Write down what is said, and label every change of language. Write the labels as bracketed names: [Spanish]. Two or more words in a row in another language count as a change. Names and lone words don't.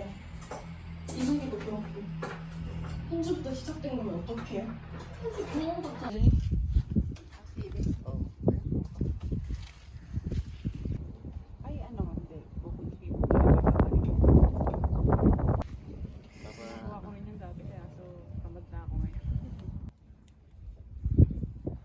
[Korean] 이승기도 그렇고. 현주부터 시작된 거면 어떡해? 현주 병원 갔잖아. [Filipino] Ay, ano, hindi. Pupunti mo. Kuha ko rin yung dati kaya so tamad na ako ngayon.